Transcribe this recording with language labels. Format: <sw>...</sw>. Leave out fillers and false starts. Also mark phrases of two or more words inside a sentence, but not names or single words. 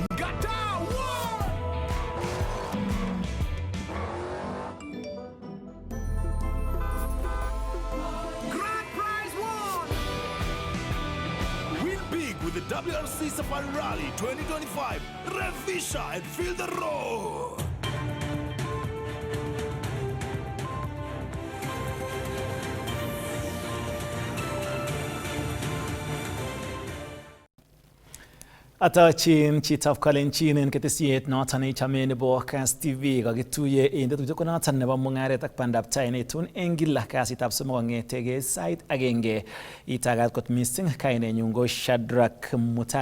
<en>With the WRC Safari Rally 2025, Revisha and feel the roar!</en> <kln>Atachin chitap kalenjin en ketesiet noton ichame nebo Kass TV kakituye en tetutik konoton nebo Mungaret ak Pandaptai netun en kila kasitab somok kong'etege sait agenge itagat kot missing kainenyun ko Shadrack Mutai.</kln>